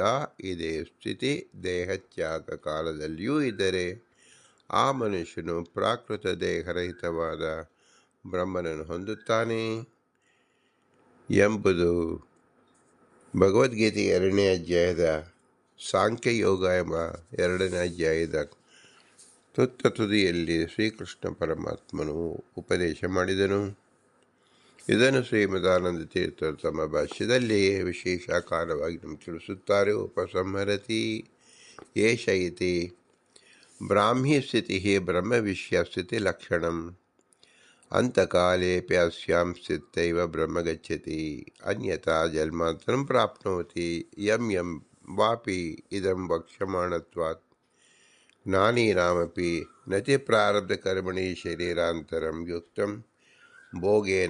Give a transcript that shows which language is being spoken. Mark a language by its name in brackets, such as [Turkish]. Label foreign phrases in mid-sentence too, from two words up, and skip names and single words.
[Kannada] ಇದೇ ಸ್ಥಿತಿ ದೇಹತ್ಯಾಗ ಕಾಲದಲ್ಲಿಯೂ ಇದ್ದರೆ ಆ ಮನುಷ್ಯನು ಪ್ರಾಕೃತ ದೇಹರಹಿತವಾದ ಬ್ರಹ್ಮನನ್ನು ಹೊಂದುತ್ತಾನೆ ಎಂಬುದು ಭಗವದ್ಗೀತೆ 2ನೇ ಅಧ್ಯಾಯದ ಸಾಂಖ್ಯಯೋಗ ಎಂಬ 2ನೇ ಅಧ್ಯಾಯದ ತುದಿಯಲ್ಲಿ ಶ್ರೀಕೃಷ್ಣ ಪರಮಾತ್ಮನು ಉಪದೇಶ ಮಾಡಿದನು. ಇದನ್ನು ಶ್ರೀಮದಾನಂದ ತೀರ್ಥರು ತಮ್ಮ ಭಾಷ್ಯದಲ್ಲಿ ವಿಶೇಷಾಕಾರವಾಗಿ ನಮಗೆ ತಿಳಿಸುತ್ತಾರೆ. [Sanskrit] ಉಪಸಂಹರತಿ ಏಷ ಇತಿ ಬ್ರಾಹ್ಮಿ ಸ್ಥಿತಿ ಬ್ರಹ್ಮವಿಷ್ಯ ಸ್ಥಿತಿ ಲಕ್ಷಣಂ ಅಂತಕಾಲೇಪಿ ಅಸ್ಯಾಂ ಸ್ಥಿತೈವ ಬ್ರಹ್ಮ ಗಚ್ಚತಿ ಅನ್ಯಥಾ ಜನ್ಮಾಂತರಂ ಪ್ರಾಪ್ನೋತಿ ಯಂ ಯಂ ವಾಪಿ ಇದಂ ವಕ್ಷ್ಯಮಾಣತ್ವಾತ್ ಜ್ಞಾನೀನಾಮಪಿ ನತಿ ಪ್ರಾರಬ್ಧಕರ್ಮಣಿ ಶರೀರಾಂತರಂ ಯುಕ್ತಂ ಭೋಗೇನ